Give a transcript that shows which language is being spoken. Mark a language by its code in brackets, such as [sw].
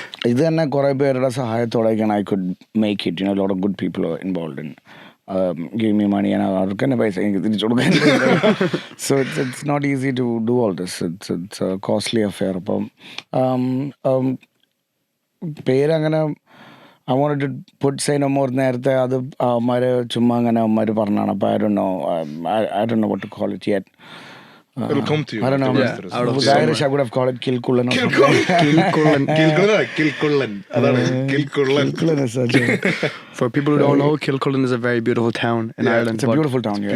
[ml] ഇത് തന്നെ കുറെ പേരുടെ സഹായത്തോടെയൊക്കെയാണ് [en] I could make it. You know, a lot of good people are involved in give me money and [ml] അവർക്ക് തന്നെ പൈസ എനിക്ക് തിരിച്ചു കൊടുക്കാൻ. [en] So it's not easy to do all this. It's a costly affair. [ml] അപ്പം പേരങ്ങനെ [en] I wanted to put [ml] Say No More നേരത്തെ അത് അവന്മാര് ചുമ്മാ അങ്ങനെ അവന്മാര് പറഞ്ഞാണ്. അപ്പം [en] I don't know what to call it yet. It'll come to you. I don't know. With Irish, I would have called it Kilkullen. Kilkullen. [ml] അതാണ് Kilkullen. [en] Kilkullen is such a... For people who don't know, Kilcullen is a very beautiful town in Ireland. It's a beautiful town. Yeah.